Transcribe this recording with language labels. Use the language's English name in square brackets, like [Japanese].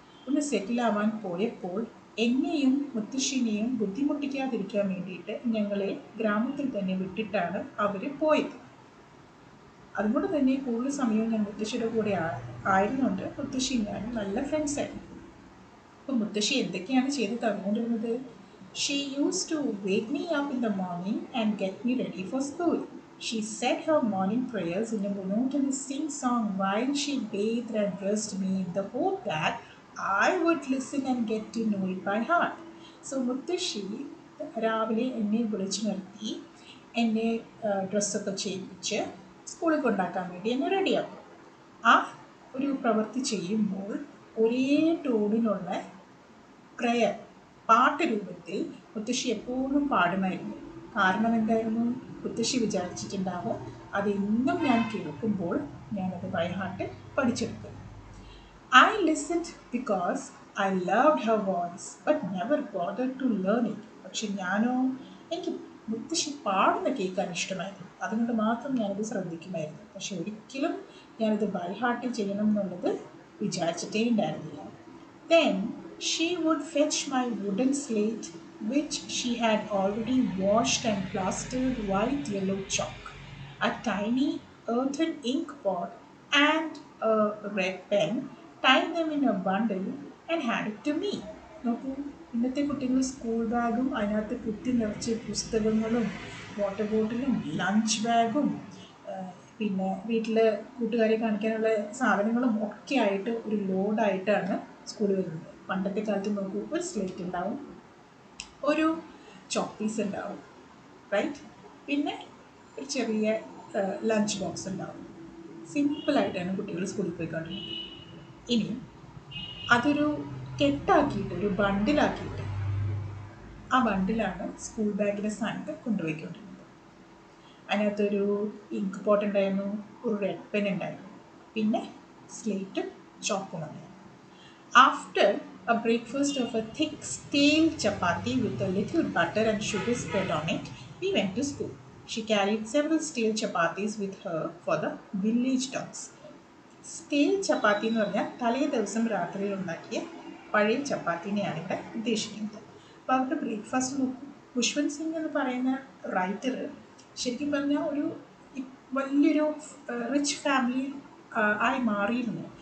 [Malayalam] ഒന്ന് സെറ്റിലാവാൻ പോയപ്പോൾ എന്നെയും മുത്തശ്ശിനെയും ബുദ്ധിമുട്ടിക്കാതിരിക്കാൻ വേണ്ടിയിട്ട് ഞങ്ങളെ ഗ്രാമത്തിൽ തന്നെ വിട്ടിട്ടാണ് അവർ പോയത്. അതുകൊണ്ട് തന്നെ കൂടുതൽ സമയവും ഞാൻ മുത്തശ്ശിയുടെ കൂടെ ആയിരുന്നുകൊണ്ട് മുത്തശ്ശിയും ഞാനും നല്ല ഫ്രണ്ട്സായിരുന്നു. അപ്പോൾ മുത്തശ്ശി എന്തൊക്കെയാണ് ചെയ്ത് തന്നുകൊണ്ടിരുന്നത്? [English] She used to wake me up in the morning and get me ready for school. She said her morning prayers in a monotonous sing-song while she bathed and dressed me in the hope that I would listen and get to know it by heart. [Malayalam] So മുത്തശ്ശി രാവിലെ എന്നെ വിളിച്ചു നിർത്തി എന്നെ ഡ്രസ്സൊക്കെ ചെയ്യിപ്പിച്ച് സ്കൂളിൽ കൊണ്ടാക്കാൻ വേണ്ടി എന്നെ റെഡിയാക്കും. ആ ഒരു പ്രവൃത്തി ചെയ്യുമ്പോൾ ഒരേ ടോണിലുള്ള പ്രയർ പാട്ട് രൂപത്തിൽ മുത്തശ്ശി എപ്പോഴും പാടുമായിരുന്നു. കാരണം എന്തായിരുന്നു? മുത്തശ്ശി വിചാരിച്ചിട്ടുണ്ടാവും അതെന്നും ഞാൻ കേൾക്കുമ്പോൾ ഞാനത് by heart പഠിച്ചെടുക്കും. [English] I listened because I loved her voice but never bothered to learn it. [Malayalam] പക്ഷെ ഞാനോ, എനിക്ക് മുത്തശ്ശി പാടുന്ന കേൾക്കാൻ ഇഷ്ടമായിരുന്നു, അതുകൊണ്ട് മാത്രം ഞാനത് ശ്രദ്ധിക്കുമായിരുന്നു. പക്ഷെ ഒരിക്കലും ഞാനത് ബൈ ഹാർട്ട് ചെയ്യണം എന്നുള്ളത് വിചാരിച്ചിട്ടേ ഉണ്ടായിരുന്നില്ല. [English] Then she would fetch my wooden slate, which she had already washed and plastered white yellow chalk, a tiny earthen ink pot, and a red pen, tie them in a bundle, and hand it to me. [Malayalam] നോക്കൂ, ഇന്നത്തെ കുട്ടികൾ school ബാഗും അതിനകത്ത് കുത്തി നിറച്ച് പുസ്തകങ്ങളും water ബോട്ടിലും lunch ബാഗും പിന്നെ വീട്ടിൽ കൂട്ടുകാരെ കാണിക്കാനുള്ള സാധനങ്ങളും ഒക്കെ ആയിട്ട് ഒരു ലോഡായിട്ടാണ് സ്കൂളിൽ വരുന്നത്. പണ്ടത്തെ കാലത്ത് നോക്കൂ, ഒരു സ്ലേറ്റ് ഉണ്ടാവും, ഒരു ചോക്ക് പീസ് ഉണ്ടാവും, റൈറ്റ്, പിന്നെ ഒരു ചെറിയ ലഞ്ച് ബോക്സ് ഉണ്ടാവും. സിമ്പിളായിട്ടാണ് കുട്ടികൾ സ്കൂളിൽ പോയിക്കൊണ്ടിരുന്നത്. ഇനി അതൊരു കെട്ടാക്കിയിട്ട്, ഒരു ബണ്ടിലാക്കിയിട്ട്, ആ ബണ്ടിലാണ് സ്കൂൾ ബാഗിൻ്റെ സ്ഥാനത്ത് കൊണ്ടുപോയിക്കൊണ്ടിരുന്നത്. അതിനകത്തൊരു ഇങ്ക് പോട്ട് ഉണ്ടായിരുന്നു, ഒരു റെഡ് പെൻ ഉണ്ടായിരുന്നു, പിന്നെ സ്ലേറ്റും ചോക്കും ഉണ്ടായിരുന്നു. [English] After a breakfast of a thick stale chapati with a little butter and sugar spread on it, we went to school. She carried several stale chapatis with her for the village dogs. [Malayalam] സ്റ്റേൽ ചപ്പാത്തി എന്ന് പറഞ്ഞാൽ തലേ ദിവസം രാത്രിയിൽ ഉണ്ടാക്കിയ പഴയ ചപ്പാത്തിനെയാണ് ഇവിടെ ഉദ്ദേശിക്കുന്നത്. അപ്പോൾ അവരുടെ ബ്രേക്ക്ഫാസ്റ്റ് നോക്കും. ഖുശ്വന്ത് സിംഗ് എന്ന് പറയുന്ന റൈറ്റർ ശരിക്കും പറഞ്ഞാൽ ഒരു വലിയൊരു റിച്ച് ഫാമിലി ആയി മാറിയിരുന്നു.